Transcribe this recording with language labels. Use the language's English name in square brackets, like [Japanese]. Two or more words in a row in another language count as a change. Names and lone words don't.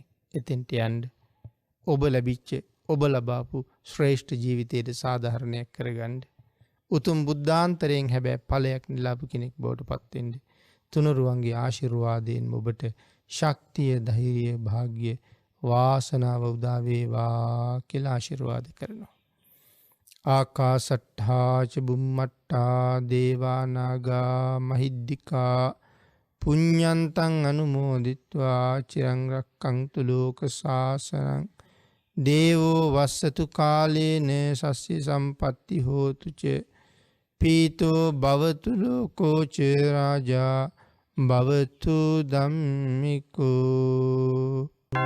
[Sinhala] එතෙන්ට යන්න ඔබ ලැබිච්ච ඔබ ලබාපු ශ්‍රේෂ්ඨ ජීවිතයට සාධාරණයක් කරගන්න. උතුම් බුද්ධාන්තරයෙන් හැබැයි ඵලයක් නෙලාපු කෙනෙක් බවට පත් වෙන්න. තුනුරුවන්ගේ ආශිර්වාදයෙන් ඔබට ශක්තිය, ධෛර්යය, වාග්ය, වාසනාව උදා වේවා කියලා ආශිර්වාද කරනවා. [Pali] ආකාසට්ඨා ච බුම්මට්ඨා දේවා නාග මහිද්దికා පුඤ්ඤන්තං අනුමෝදිත්වා චිරං රක්ඛන්තු ලෝක සාසනං දේවෝ වස්සතු කාලේන සස්්‍ය සම්පatti හෝතු ච පීතෝ භවතු ලෝකෝ ච රාජා භවතු ධම්මිකෝ